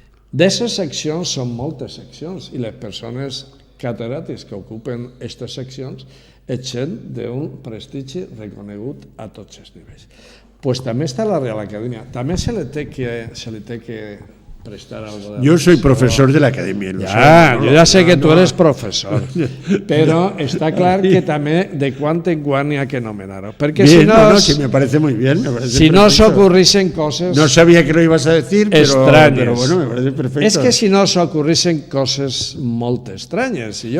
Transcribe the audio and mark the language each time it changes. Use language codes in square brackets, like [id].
[ca] D'aquestes seccions són moltes seccions i les persones catedràtics que ocupen aquestes seccions és gent d'un prestigi reconegut a tots els nivells. Doncs també està la Real Acadèmia. També se li té que prestar algo de... [es] Yo soy profesor de la academia. Yo ya sé que tú eres profesor, pero está claro que también de cuando en cuando hay que anomenar-ho. Porque si no, sí, me parece muy bien. [ca] Si no s'ocurrissen coses... [es] No sabía que lo ibas a decir, pero bueno, me parece perfecto. Es que si no [ca] s'ocurrissen coses molt estranyes.